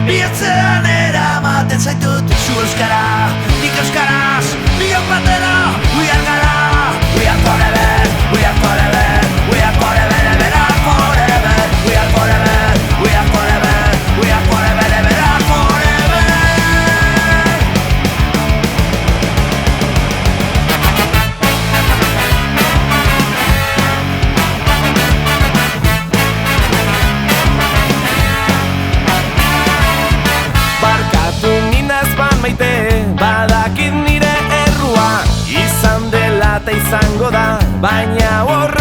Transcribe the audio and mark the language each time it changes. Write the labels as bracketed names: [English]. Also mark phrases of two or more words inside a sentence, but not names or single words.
[Basque] atzean eramaten zaitut zu euskara, nik euskaraz, biok batera. [English] We are gara, we are forever, we are forever, we are forever, ever forever. We are forever, we are forever, we are forever, ever forever. [Basque] Barkatu ninaz ban maite, badakit nire errua izan dela eta izango da, baina